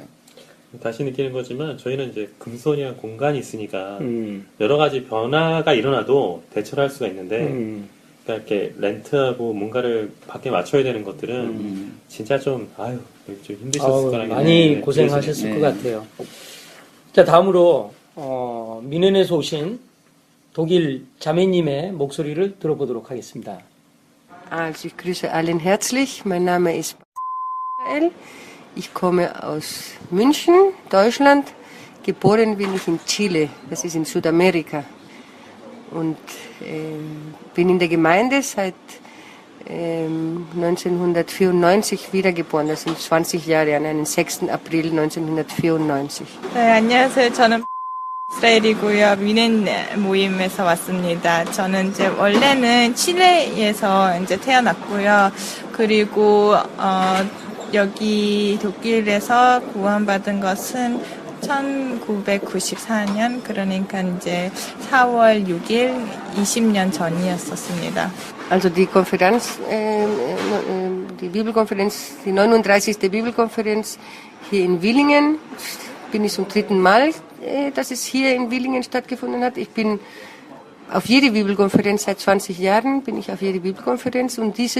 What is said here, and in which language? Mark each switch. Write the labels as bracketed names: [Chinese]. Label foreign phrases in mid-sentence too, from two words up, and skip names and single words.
[Korean] 다시 느끼는 거지만 저희는 이제 금손이랑 공간이 있으니까 여러 가지 변화가 일어나도 대처를 할 수가 있는데 그러니까 이렇게 렌트하고 뭔가를 밖에 맞춰야 되는 것들은 진짜 좀 힘드셨을 거라는 많이 고생하셨을 것 같아요. 자, 다음으로 미넨에서 오신 독일 자매님의 목소리를 들어보도록 하겠습니다. [German] Also ich grüße allen herzlich. Mein Name ist Michael. Ich komme aus München, Deutschland, Geboren bin ich in Chile, das ist in Südamerika. Und bin in der Gemeinde seit 1994 wiedergeboren. Das sind 20 Jahre, an einem 6. April 1994. [Korean] 네, 안녕하세요. 저는 이스라엘이고요. 미넨 모임에서 왔습니다. 저는 이제 원래는 칠레에서 이제 태어났고요. 그리고 여기 독일에서 구원받은 것은 1994년, 그러니까 이제 4월 6일 20년 전이었었습니다. [German] Also die Konferenz, die Bibelkonferenz, die 39. Bibelkonferenz hier in Villingen, bin ich zum 3. Mal, dass es hier in Villingen stattgefunden hat. Ich bin auf jede Bibelkonferenz seit 20 Jahren, bin ich auf jede Bibelkonferenz, und diese